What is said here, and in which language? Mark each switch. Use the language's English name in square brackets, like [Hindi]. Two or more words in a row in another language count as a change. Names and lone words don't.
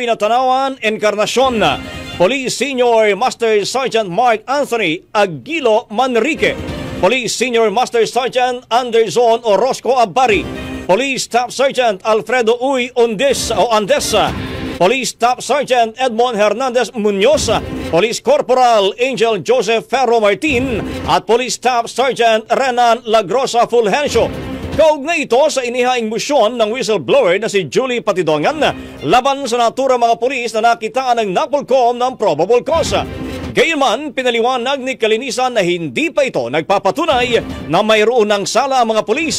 [Filipino] Natanawan Encarnacion, Police Senior Master Sergeant Mark Anthony Aguilo Manrique, Police Senior Master Sergeant Anderson Orozco Abari, Police Staff Sergeant Alfredo Uy Andesa, Police Staff Sergeant Edmond Hernandez Munoz, Police Corporal Angel Joseph Ferro Martin at Police Staff Sergeant Renan Lagrosa Fulgencio. Kaugnay ito sa inihaing motion ng whistleblower na si Julie Patidongan laban sa naturang mga pulis na nakitaan ng NAPOLCOM ng [English] probable cause. [Filipino] Gayunman, pinaliwanag ni Calinisan na hindi pa ito nagpapatunay na mayroon ng sala ang mga pulis.